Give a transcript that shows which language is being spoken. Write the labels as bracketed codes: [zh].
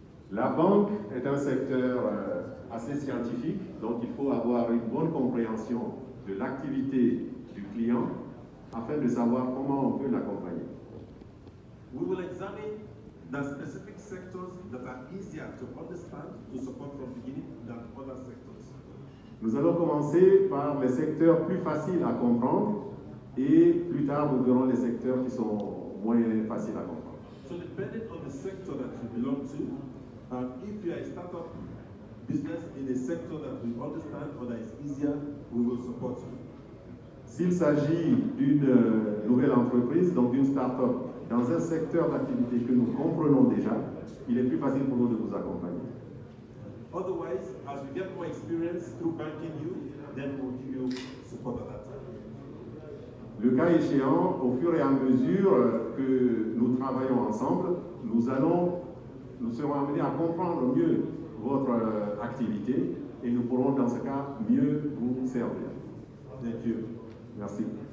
[fr] La banque est un secteur assez scientifique, donc il faut avoir une bonne compréhension de l'activité du client afin de savoir comment on peut l'accompagner. [en] We will examine the specific sectors that are easier to understand to support from beginning than other sectors. [fr] Nous allons commencer par les secteurs plus faciles à comprendre et plus tard nous verrons les secteurs qui sont moins faciles à comprendre. [en] So depending on the sector that you belong to, if you are a startup business in a sector that we understand or that is easier, we will support you. [fr] S'il s'agit d'une nouvelle entreprise, donc d'une start-up, dans un secteur d'activité que nous comprenons déjà, il est plus facile pour nous de vous accompagner. [en] Otherwise, as we get more experience through banking you, then we'll give you support at that time. [fr] Le cas échéant, au fur et à mesure que nous travaillons ensemble, nous serons amenés à comprendre mieux votre activité et nous pourrons dans ce cas mieux vous servir. [en] Thank you. [fr] Merci.